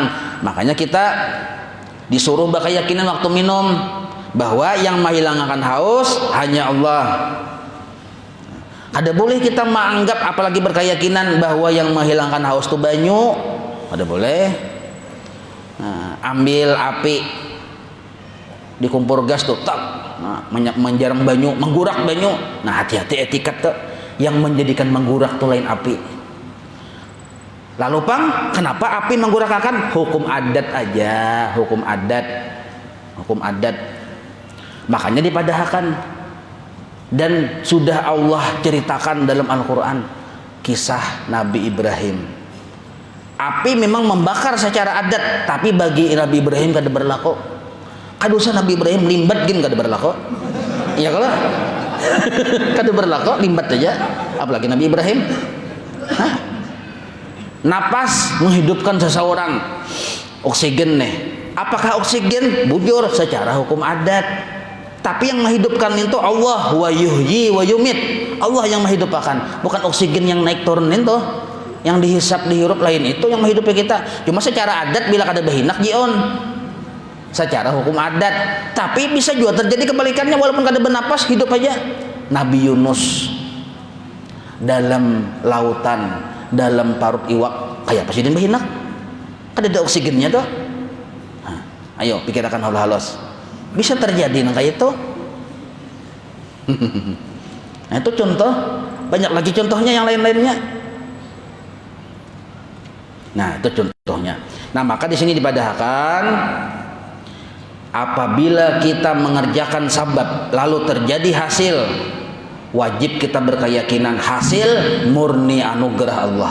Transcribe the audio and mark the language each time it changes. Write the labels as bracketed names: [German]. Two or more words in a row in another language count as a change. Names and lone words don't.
[Indonesian] Makanya kita disuruh berkeyakinan waktu minum bahwa yang menghilangkan haus hanya Allah. Ada boleh kita menganggap apalagi berkeyakinan bahwa yang menghilangkan haus itu banyu, ada boleh. Nah, ambil api di kompor gas tuh, tak, nah, menjarang banyu, menggurak banyu. Nah, hati-hati etiket tuh, yang menjadikan menggurak tuh lain api. Lalu pang, kenapa api menggurakkan? Hukum adat aja, hukum adat, hukum adat. Makanya dipadahkan. Dan sudah Allah ceritakan dalam Al-Quran kisah Nabi Ibrahim. Api memang membakar secara adat, tapi bagi Nabi Ibrahim kada berlaku. [Banjar] Kadosa Nabi Ibrahim limbat gin kada berlaku. Iya kalau kada berlaku limbat aja, apalagi Nabi Ibrahim. Hah? [Indonesian] Napas menghidupkan seseorang, oksigen nih. Apakah oksigen? Bujur secara hukum adat. Tapi yang menghidupkan itu Allah, [Arabic] wa yuhyi wa yumit. [Indonesian] Allah yang menghidupkan, bukan oksigen yang naik turun itu. Yang dihisap dihirup lain itu yang menghidupi kita. Cuma secara adat bila kada bahinak jion. Secara hukum adat. Tapi bisa juga terjadi kebalikannya, walaupun kada bernapas hidup aja. Nabi Yunus dalam lautan, dalam parut iwak, kayak presiden bahinak. Kada ada oksigennya tuh. Nah, ayo pikirkan halus. Bisa terjadi nang kayak itu. Nah itu contoh, banyak lagi contohnya yang lain-lainnya. Nah itu contohnya. Nah maka di sini dipadahkan, apabila kita mengerjakan sabab lalu terjadi hasil, wajib kita berkeyakinan hasil murni anugerah Allah.